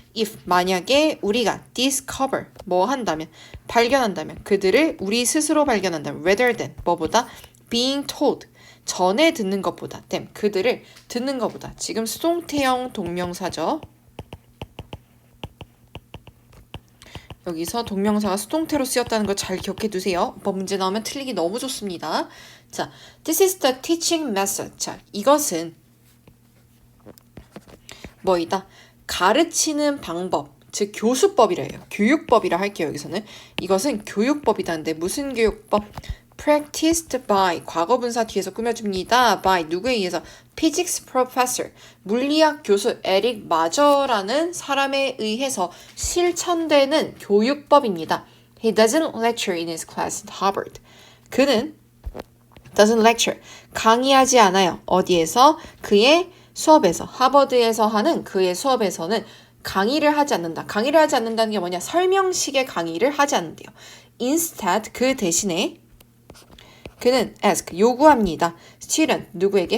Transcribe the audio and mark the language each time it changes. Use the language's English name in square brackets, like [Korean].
[Korean] if, 만약에 우리가 discover, 뭐 한다면, 발견한다면, 그들을 우리 스스로 발견한다면, [English] rather than, [Korean] 뭐보다, [English] being told, [Korean] 전에 듣는 것보다, them, 그들을 듣는 것보다. 지금 수동태형 동명사죠. 여기서 동명사가 수동태로 쓰였다는 걸 잘 기억해 두세요. 뭐 문제 나오면 틀리기 너무 좋습니다. [English] 자, this is the teaching method. [Korean] 자, 이것은 뭐이다? 가르치는 방법, 즉 교수법이래요. 교육법이라 할게요. 여기서는 이것은 교육법이다는데 무슨 교육법? [English] practiced by, [Korean] 과거분사 뒤에서 꾸며줍니다. by, 누구에 의해서? [English] physics professor, [Korean] 물리학 교수 에릭 마저라는 사람에 의해서 실천되는 교육법입니다. [English] He doesn't lecture in his class at Harvard. [Korean] 그는 [English] doesn't lecture, [Korean] 강의하지 않아요. 어디에서? 그의 수업에서, 하버드에서 하는 그의 수업에서는 강의를 하지 않는다. 강의를 하지 않는다는 게 뭐냐? 설명식의 강의를 하지 않는데요. Instead, 그 대신에 그는 ask, 요구합니다. student, 누구에게?